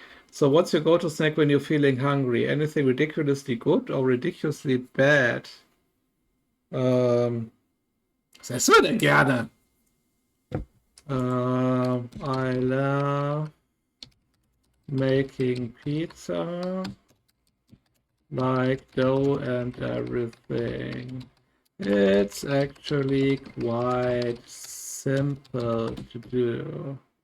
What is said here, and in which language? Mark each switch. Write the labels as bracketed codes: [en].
[en] So what's your go-to snack when you're feeling hungry? Anything ridiculously good or ridiculously bad? [de] Was essen wir denn gerne? [en] I love making pizza, like dough and everything. It's actually quite simple to do.